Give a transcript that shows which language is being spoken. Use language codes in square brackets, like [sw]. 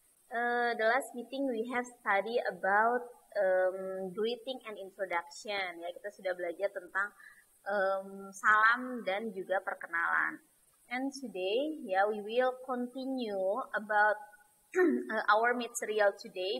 [en] The last meeting we have studied about greeting and introduction. [id] Ya, kita sudah belajar tentang salam dan juga perkenalan. [en] And today, yeah, we will continue about our material today.